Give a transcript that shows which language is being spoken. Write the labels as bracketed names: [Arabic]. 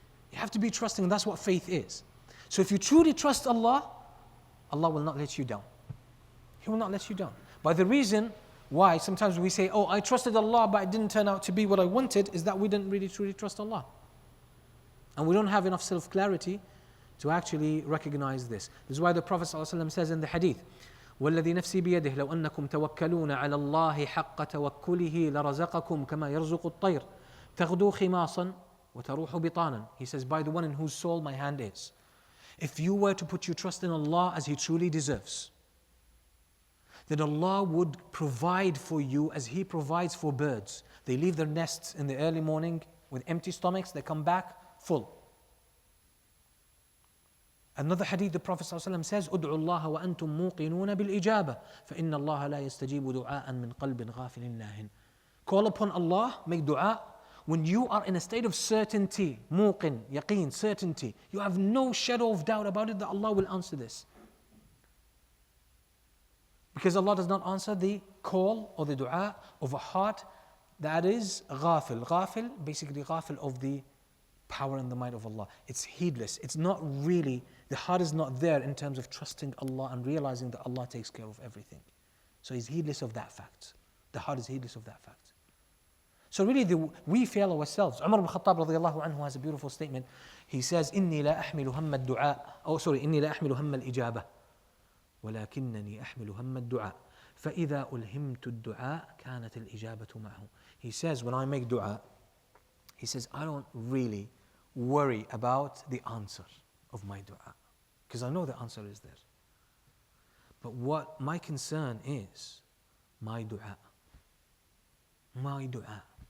[English] You have to be trusting, and that's what faith is. So if you truly trust Allah, Allah will not let you down. He will not let you down. But the reason why sometimes we say, oh, I trusted Allah, but it didn't turn out to be what I wanted, is that we didn't really truly trust Allah. And we don't have enough self-clarity to actually recognize this. This is why the Prophet ﷺ says in the Hadith, [Arabic] وَالَّذِي نَفْسِي بِيَدِهِ لَوْ أَنَّكُمْ تَوَكَّلُونَ عَلَى اللَّهِ حَقَّ تَوَكُّلِهِ لَرَزَقَكُمْ كَمَا يَرْزُقُ الطَّيْرُ تَغْدُو خِمَاصًا وَتَرُوحُ بِطَانًا. [English] He says, by the one in whose soul my hand is. If you were to put your trust in Allah as He truly deserves, then Allah would provide for you as He provides for birds. They leave their nests in the early morning with empty stomachs, they come back full. Another hadith, the Prophet ﷺ says, [Arabic] ادعوا الله وأنتم موقنون بالإجابة فإن الله لا يستجيب دعاء من قلب غافل لاهٍ. [English] Call upon Allah, make dua when you are in a state of certainty, موقن, yaqeen, certainty. You have no shadow of doubt about it that Allah will answer this. Because Allah does not answer the call or the dua of a heart that is ghafil. Ghafil, basically ghafil of the power and the might of Allah. It's heedless. It's not really, the heart is not there in terms of trusting Allah and realizing that Allah takes care of everything. So He's heedless of that fact. The heart is heedless of that fact. So really we fail ourselves. Umar ibn Khattab radiallahu anhu has a beautiful statement. He says, [Arabic] إني لا أحمل هم الدعاء إني لا أحمل هم الإجابة ولكنني أحمل هم الدعاء فإذا ألهمت الدعاء كانت الإجابة معه. [English] He says, when I make dua, he says, I don't really worry about the answer of my dua, because I know the answer is there. But what my concern is, my dua. My dua.